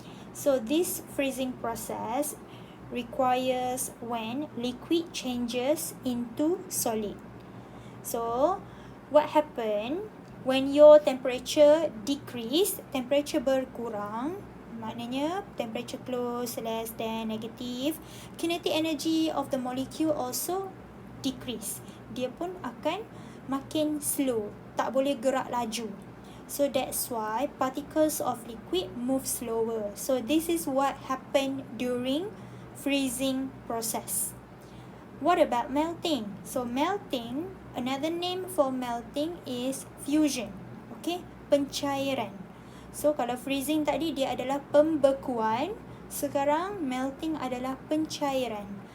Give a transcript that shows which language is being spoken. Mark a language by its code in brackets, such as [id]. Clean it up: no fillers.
[en] So, this freezing process requires when liquid changes into solid. So, what happen when your temperature decrease, temperature [ms] berkurang, maknanya [en] temperature close, less than, negative, kinetic energy of the molecule also decrease. [ms] Dia pun akan makin slow, tak boleh gerak laju. [en] So that's why particles of liquid move slower. So this is what happened during freezing process. What about melting? So melting, another name for melting is fusion. [ms] Okay, pencairan. So kalau freezing tadi dia adalah pembekuan, sekarang melting adalah pencairan.